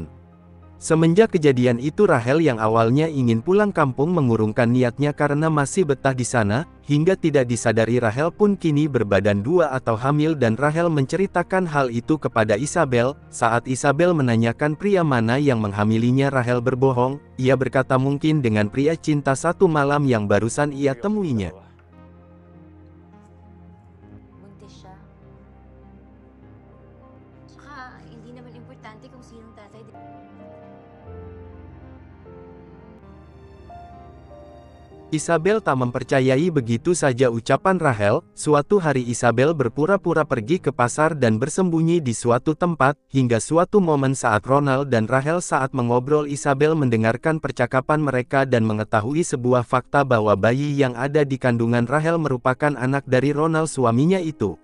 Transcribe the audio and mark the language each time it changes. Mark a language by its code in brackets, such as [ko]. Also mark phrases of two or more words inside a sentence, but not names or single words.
[id] Semenjak kejadian itu Rachel yang awalnya ingin pulang kampung mengurungkan niatnya karena masih betah di sana, hingga tidak disadari Rachel pun kini berbadan dua atau hamil dan Rachel menceritakan hal itu kepada Isabel. Saat Isabel menanyakan pria mana yang menghamilinya, Rachel berbohong. Ia berkata mungkin dengan pria cinta satu malam yang barusan ia temuinya. [tl] Buntis siya. Tsaka, hindi naman importante kung sinong tatay. [id] Isabel tak mempercayai begitu saja ucapan Rachel. Suatu hari Isabel berpura-pura pergi ke pasar dan bersembunyi di suatu tempat, hingga suatu momen saat Ronald dan Rachel saat mengobrol Isabel mendengarkan percakapan mereka dan mengetahui sebuah fakta bahwa bayi yang ada di kandungan Rachel merupakan anak dari Ronald suaminya itu.